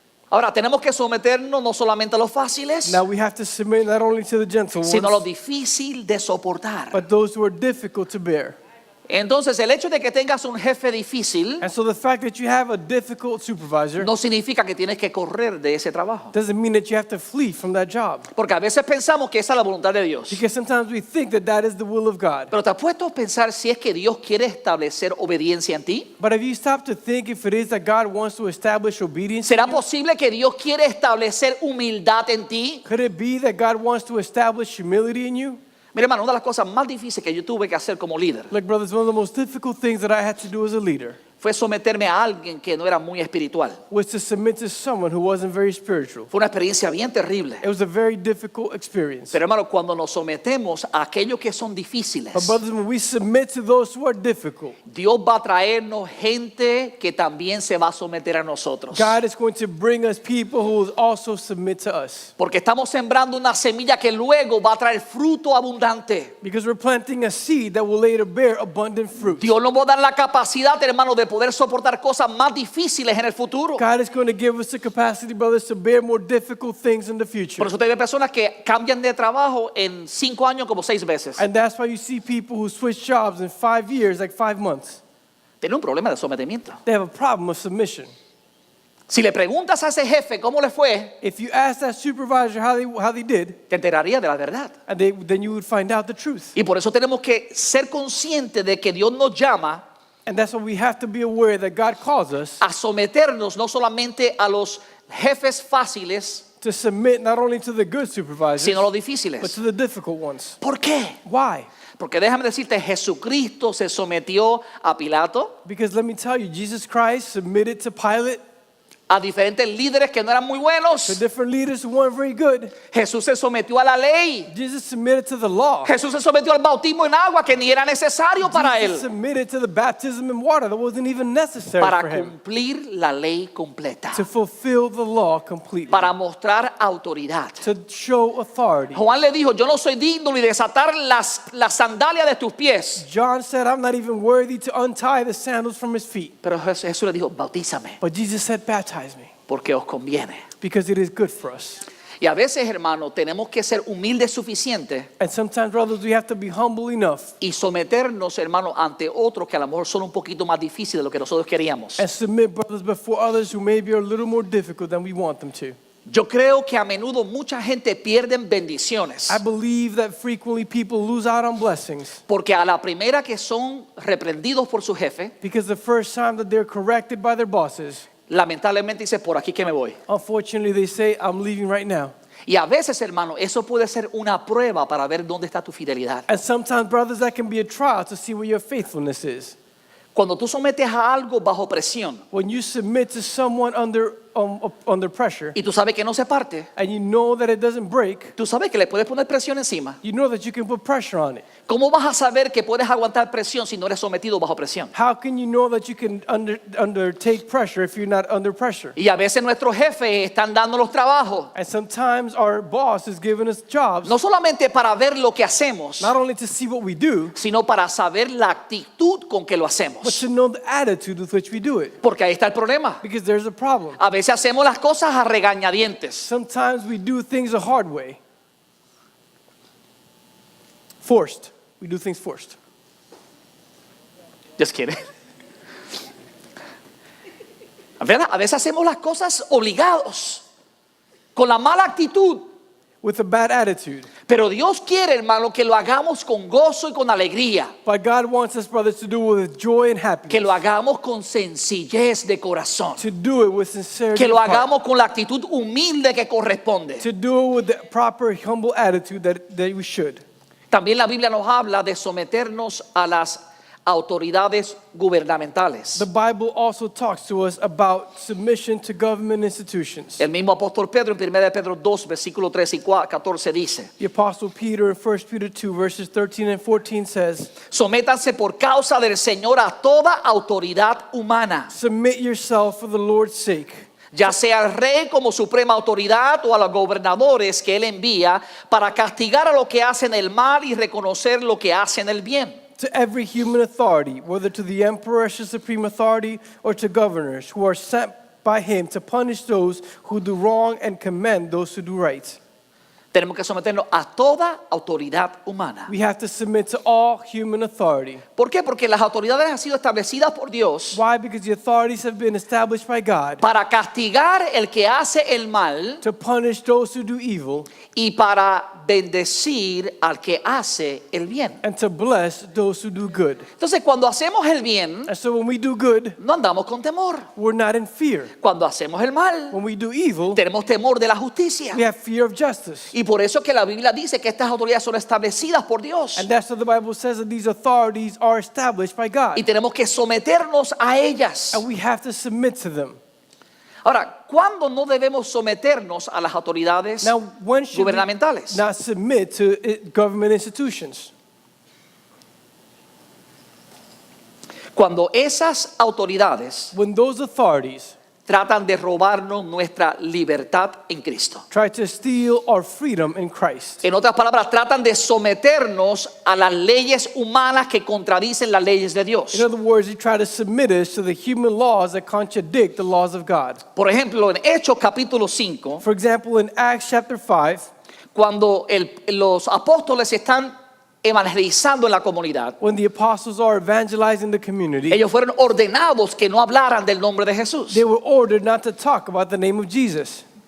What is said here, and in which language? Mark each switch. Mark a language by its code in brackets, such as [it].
[es] Ahora, tenemos que someternos no solamente a los fáciles, [en] Now we have to submit not only to the gentle [es] sino a lo [en] ones, [es] difícil de soportar. [en] but those who are difficult to bear. [es] Entonces, el hecho de que tengas un jefe difícil [en] And so the fact that you have a difficult supervisor [es] no significa que tienes que correr de ese trabajo. [en] doesn't mean that you have to flee from that job. [es] Porque a veces pensamos que esa es la voluntad de Dios. [en] Because sometimes we think that that is the will of God. [es] Pero ¿te has puesto a pensar si es que Dios quiere establecer obediencia en ti? [en] But have you stopped to think if it is that God wants to establish obedience? [es] ¿Será posible que Dios quiere establecer humildad en ti? [en] Could it be that God wants to establish humility in you? [es] Mira, hermano, una de las cosas más difíciles que yo tuve que hacer como líder [en] Look, brothers, one of the most difficult things that I had to do as a leader [es] fue someterme a alguien que no era muy espiritual. [en] was to submit to someone who wasn't very spiritual. [es] Fue una experiencia bien terrible. [en] It was a very difficult experience. [es] Pero hermano, cuando nos sometemos a aquellos que son difíciles, [en] But brothers, when we submit to those who are difficult, [es] Dios va a traernos gente que también se va a someter a nosotros. [en] God is going to bring us people who will also submit to us. [es] Porque estamos sembrando una semilla que luego va a traer fruto abundante. [en] Because we're planting a seed that will later bear abundant fruit. [es] Dios nos va a dar la capacidad, hermano, de poder soportar cosas más difíciles en el futuro. [en] God is going to give us the capacity, brothers, to bear more difficult things in the future. [es] Por eso usted ve personas que cambian de trabajo en 5 años como 6 veces. [en] And that's why you see people who switch jobs in 5 years, like 5 months. [es] Tienen un problema de sometimiento. [en] They have a problem of submission. [es] Si le preguntas a ese jefe cómo le fue, [en] If you ask that supervisor how they did, [es] te enteraría de la verdad. [en] and then you would find out the truth. [es] Y por eso tenemos que ser conscientes de que Dios nos llama [en] And that's why we have to be aware that God calls us [es] a someternos no solamente a los jefes fáciles, [en] to submit not only to the good supervisors, [es] sino a los [en] but [es] difíciles. [en] to the difficult ones. [es] ¿Por qué? [en] Why? [es] Porque déjame decirte, Jesucristo se sometió a Pilato, [en] Because let me tell you, Jesus Christ submitted to Pilate, [es] a diferentes líderes que no eran muy [en] to [es] buenos. [en] different leaders who weren't very good. [es] Jesús se sometió a la ley. [en] Jesus submitted to the law. [es] Jesús se sometió al bautismo en agua que ni era necesario para [en] Jesus [es] él, [en] submitted to the baptism in water that wasn't even necessary [es] para [en] for him. [es] cumplir la ley completa, [en] To fulfill the law completely. [es] para mostrar autoridad. [en] To show authority. [es] Juan le dijo, yo no soy digno ni de desatar las sandalias de tus pies. [en] John said, I'm not even worthy to untie the sandals from his feet. [es] Pero Jesús le dijo, bautízame, [en] But Jesus said, baptize me, [es] porque os conviene. [en] because it is good for us. [es] Y a veces, hermano, tenemos que ser humildes suficientes [en] And sometimes, brothers, we have to be humble enough [es] y someternos, hermano, ante otros que a lo mejor son un poquito más difíciles de lo que nosotros queríamos. [en] and submit, brothers, before others who maybe are a little more difficult than we want them to. [es] Yo creo que a menudo mucha gente pierde bendiciones [en] I believe that frequently people lose out on blessings [es] porque a la primera que son reprendidos por su jefe, [en] because the first time that they're corrected by their bosses, [es] lamentablemente dice, por aquí que me voy. [en] unfortunately they say, I'm leaving right now. [es] Y a veces, hermano, eso puede ser una prueba para ver dónde está tu fidelidad. [en] And sometimes, brothers, that can be a trial to see where your faithfulness is. [es] Cuando tú sometes a algo bajo presión [en] When you submit to someone under pressure, [es] y tú sabes que no se parte, [en] and you know that it doesn't break, [es] tú sabes que le puedes poner presión encima. [en] you know that you can put pressure on it. [es] ¿Cómo vas a saber que puedes aguantar presión si no eres sometido bajo presión? [en] How can you know that you can undertake pressure if you're not under pressure? [es] Y a veces nuestros jefes están dando los trabajos, [en] And sometimes our boss is giving us jobs, [es] no solamente para ver lo que hacemos, [en] not only to see what we do, [es] sino para saber la actitud con que lo [en] but [es] hacemos. [en] to know the attitude with which we do it. [es] Porque ahí está el problema. [en] Because there's a problem. [es] A veces hacemos las cosas a regañadientes. [en] Sometimes we do things the hard way. Forced. We do things forced. Just kidding. [es] A veces hacemos las cosas obligados, con la mala actitud. [en] With a bad attitude. [es] Pero Dios quiere, hermano, que lo hagamos con gozo y con alegría. [en] But God wants us, brothers, to do it with joy and [es] Que lo [en] happiness. [es] hagamos con sencillez de corazón. [en] To do it with sincerity. [es] Que lo [en] of heart. [es] hagamos con la actitud humilde que corresponde. [en] To do it with the proper, humble attitude that we should. [es] También la Biblia nos habla de someternos a las autoridades gubernamentales. [en] The Bible also talks to us about submission to government institutions. [es] El mismo apóstol Pedro en 1 Pedro 2, versículo 13 y 14 dice: [en] The Apostle Peter in 1 Peter 2, verses 13 and 14 says, [es] sométanse por causa del Señor a toda autoridad humana, [en] submit yourself for the Lord's sake, [es] ya sea al rey como suprema autoridad o a los gobernadores que él envía para castigar a los que hacen el mal y reconocer lo que hacen el bien. [en] to every human authority, whether to the emperor as the supreme authority or to governors who are sent by him to punish those who do wrong and commend those who do right. [es] Tenemos que someternos a toda autoridad humana. [en] We have to submit to all human authority. [es] ¿Por qué? Porque las autoridades han sido establecidas por Dios [en] Why? Because the authorities have been established by God [es] para castigar el que hace el mal [en] to punish those who do evil [es] y para bendecir al que hace el bien. [en] and to bless those who do good. [es] Entonces, cuando hacemos el bien, [en] And so when we do good, [es] no andamos con temor. [en] we're not in fear. [es] Cuando hacemos el mal, [en] When we do evil, [es] tenemos temor de la justicia. [en] we have fear of justice. [es] Y por eso que la Biblia dice que estas autoridades son establecidas por Dios. [en] And that's what the Bible says, that these authorities are established by God. [es] Y tenemos que someternos a ellas. [en] And we have to submit to them. [es] Ahora, ¿cuándo no debemos someternos a las autoridades [en] Now, when should we [es] gubernamentales? [en] not submit to government institutions? [es] Cuando esas autoridades [en] When those authorities [es] tratan de robarnos nuestra libertad en Cristo. [en] try to steal our freedom in Christ. [es] En otras palabras, tratan de someternos a las leyes humanas que contradicen las leyes de Dios. [en] In other words, they try to submit us to the human laws that contradict the laws of God. [es] Por ejemplo, en Hechos capítulo 5, [en] For example, in Acts chapter 5, [es] cuando los apóstoles están evangelizando en la comunidad, [en] when the apostles are evangelizing the community, [es] ellos fueron ordenados que no hablaran del nombre de Jesús. [en] they were ordered not to talk about the name of Jesus.